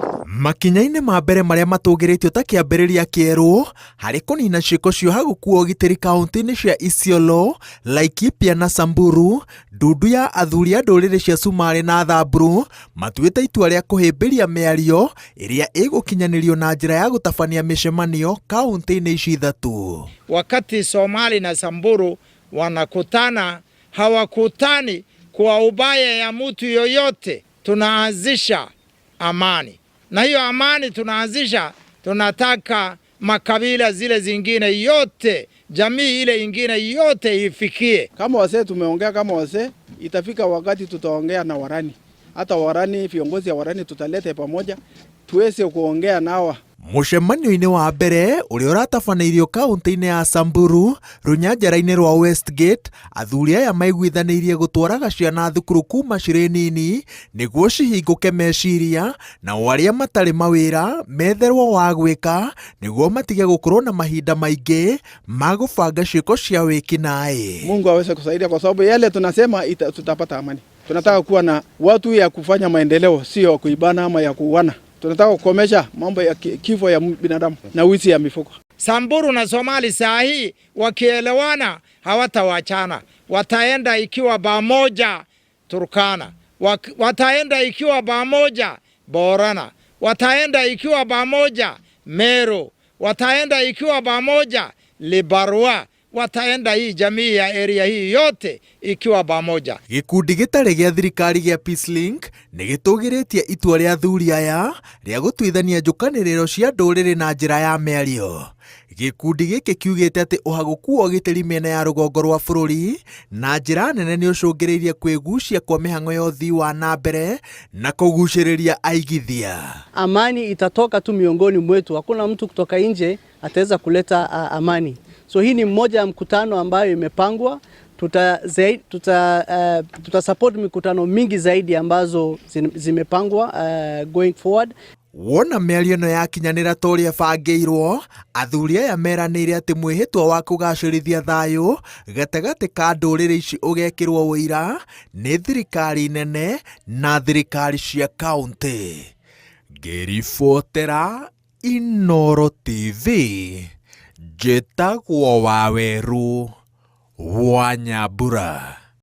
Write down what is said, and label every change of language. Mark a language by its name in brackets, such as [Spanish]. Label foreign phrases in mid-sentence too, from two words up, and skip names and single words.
[Kikuyu] Makinya-inĩ ma mbere marĩa matũgĩrĩtio ta kĩambĩrĩria kĩerũ harĩ kũnina ciĩko cia gũkuua ũgitĩri kaunti-inĩ cia Isiolo, Laikipia na Samburu, ndundu ya athuri a ndũrĩrĩ cia Sumarĩ na Thamburu matuĩte itua rĩa kũhĩmbĩria mĩario ĩrĩa ĩgũkinyanĩrio na njĩra ya gũtabania mĩcemanio kaunti-inĩ ici ithatũ. [Swahili] Wakati Somali na Samburu wanakutana, hawakutani kwa ubaya ya mtu yoyote. Tunaanzisha amani, na hiyo amani tunaanzisha, tunataka makabila zile zingine yote, jamii ile ingine yote ifikie. Kama wazee tumeongea kama wazee, itafika wakati tutaongea na Warani. Hata Warani, viongozi ya Warani tutalete pamoja tuweze kuongea nawa. [Kikuyu] Mũcemanio-inĩ wa mbere ũrĩa ũratabanĩirio kaunti-inĩ ya Samburu, rũnyanjara-inĩ rwa Westgate, athuri aya maiguithanĩirie gũtwaraga ciana thukuru kuma cirĩ nini nĩguo cihingũke meciria, na arĩa matarĩ mawĩra metherwo wa gwĩka nĩguo matige gũkorwo na mahinda maingĩ ma gũbanga ciĩko cia wĩkinaĩ. [Swahili] Mungu aweze kusaidia kwa sababu yale tunasema tutapata amani. Tunataka kuwa na watu ya kufanya maendeleo, sio kuibana ama ya kuuana. Tunataka kukomesha mambo ya kifo ya binadamu na wizi ya mifugo. Samburu na Somali saa hii wakielewana hawatawachana. Wataenda ikiwa pamoja Turkana. Wataenda ikiwa pamoja Borana. Wataenda ikiwa pamoja Meru. Wataenda ikiwa pamoja Libarua. Wataenda hii jamii ya area hii yote ikiwa pamoja. [Kikuyu] Gikundi gĩtarĩ gĩa thirikari gĩa Peacelink nĩgĩtũgĩrĩtie itua rĩa athuri aya rĩa gũtuithania njũkanĩrĩro cia ndũrĩrĩ na njĩra ya mĩario. Gikundi gĩkĩ kiugĩte atĩ ũhagũku wa ũgitĩri mĩena ya rũgongo rwa bũrũri na njĩra nene nĩũcũngĩrĩirie kwĩgucia kwa mĩhang'o ya ũthii wa na mbere na kũgucĩrĩria aigithia. [Swahili] Amani itatoka tu miongoni mwetu, hakuna mtu kutoka nje ataweza kuleta amani. So hii ni mmoja ya mkutano ambayo imepangwa. Tuta support mikutano mingi zaidi ambazo zimepangwa [English] going forward. [Kikuyu] Wona mĩario ĩno yakinyanĩra ta ũrĩa bangĩirwo, athuri aya meranĩire atĩ mwĩhĩtwa wa kũgacĩrithia thayũ gatagatĩ ka ndũrĩrĩ ici ũgekĩrwo ũira nĩ thirikari nene na thirikari cia kaunti. Ngĩribotera Inooro TV, njĩtagwo Waweru wa Nyambura.